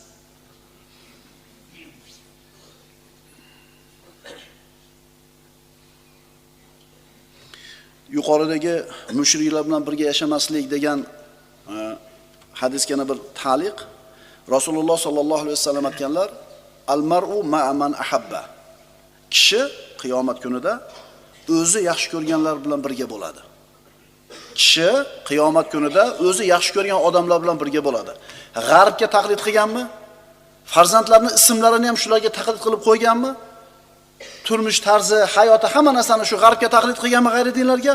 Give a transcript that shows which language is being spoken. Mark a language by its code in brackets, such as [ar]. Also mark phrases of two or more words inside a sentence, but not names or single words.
[uz] Yuqoridagi mushriklar bilan birga yashamaslik degan hadisga yana bir ta'liq. Rasululloh [ar] صلى الله عليه وسلم [uz] aytganlar, [ar] المرء مع من أحب. [uz] Kishi qiyomat kunida o'zi yaxshi ko'rganlar bilan birga bo'ladi. Kishi qiyomat kunida o'zi yaxshi ko'rgan odamlar bilan birga bo'ladi. G'arbga taqlid qilganmi? Farzandlarning ismlarini ham shularga taqlid qilib qo'yganmi? Turmush tarzi, hayoti, hamma narsani shu g'arbga taqlid qilganmi g'ayri dinlarga?